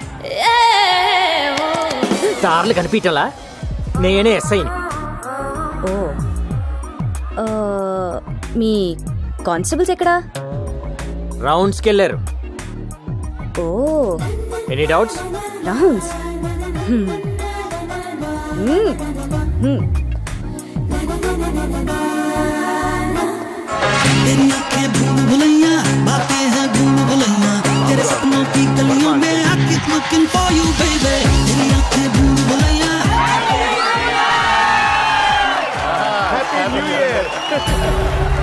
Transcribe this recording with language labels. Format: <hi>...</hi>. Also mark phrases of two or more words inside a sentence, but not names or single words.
<te>కార్లు కనిపించాలా? నేనే ఎస్ఐని. ఓ, మీ కానిస్టేబుల్స్ ఎక్కడా? రౌండ్స్కి వెళ్ళారు. ఓ,</te> <en>any doubts?</en> <te>రౌండ్స్.</te> <hi>तेरी आंखें भूल भुलैया, बातें हैं भूल भुलैया, तेरे सपनों की गलियों में</hi> <en>I keep looking for you baby.</en> <hi>तेरी आंखें भूल भुलैया.</hi> <en>Happy New Year.</en>